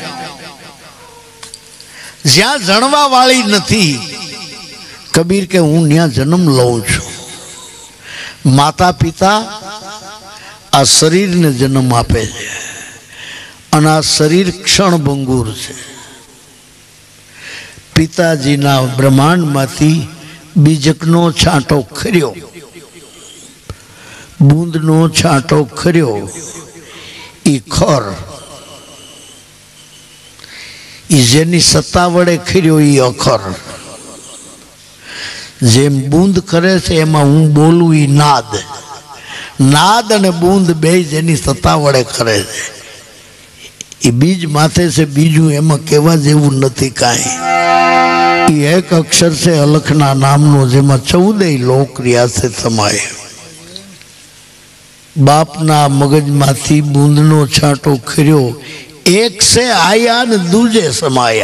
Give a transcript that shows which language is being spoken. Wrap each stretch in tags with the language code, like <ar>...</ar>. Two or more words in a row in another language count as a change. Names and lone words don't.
<gu>જ્યા જણવા વાળી નથી, કબીર કે હું ન્યા જન્મ લઉં છું। માતા પિતા આ શરીર ને જન્મ આપે છે અને આ શરીર ક્ષણ ભંગુર છે। પિતાજી ના બ્રહ્માંડ માંથી બીજકનો છાંટો ખર્યો, બૂંદનો છાંટો ખર્યો, ઈ ખર જેની સત્તા વડે ખર્યો ઈ અખર। જેમ બૂંદ કરે છે એમાં હું બોલું ઈ નાદ। નાદ અને બૂંદ બે જેની સત્તા વડે કરે છે। ઈ બીજ માથે સે બીજું એમાં કેવા જેવું નથી કાંઈ। ઈ એક અક્ષર સે અલખના નામનો જેમાં 14 લોક રિયા સે સમાયે। બાપના મગજ માથી બૂંદનો છાંટો ખર્યો,</gu> <hi>एक से आया न दूजे समाया।</hi>